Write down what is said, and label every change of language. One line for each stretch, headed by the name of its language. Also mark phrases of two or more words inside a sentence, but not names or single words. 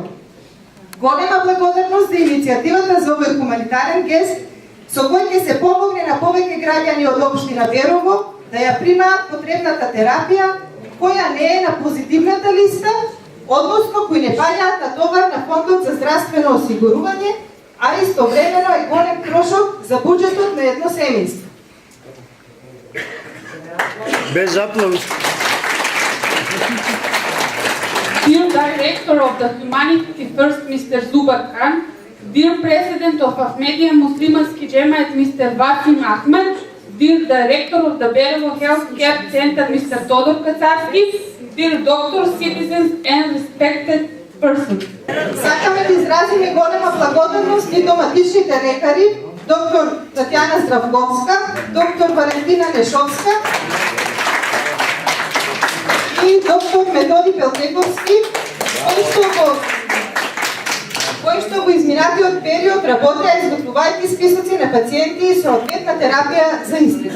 Macedonian: Голема благодарност за иницијативата за овој хуманитарен гест со кој ќе се помогне на повеќе граѓани од општина Берово да ја примаат потребната терапија која не е на позитивната листа, односно кои не паѓаат на товар на фондот за здравствено осигурување, а истовремено е голем трошок за буџетот на едно семејство. Без аплауз.
English: Dear Director of the Humanity First, Mr. Zubair Khan, dear President of Ahmadiyya Muslimanski Jemaat, Mr. Vasim Ahmed, dear Director of the Berovo Healthcare Center, Mr. Todor Kacarski, dear doctors, citizens and respected persons.
Macedonian: Сакаме да изразиме голема благодарност и до матичните лекари, доктор Татјана Здравковска, доктор Валентина Нешовска и доктор Методи Пелтековски, кои што во изминатиот период работеа изготвувајќи списоци на пациенти и соодветна терапија за истите.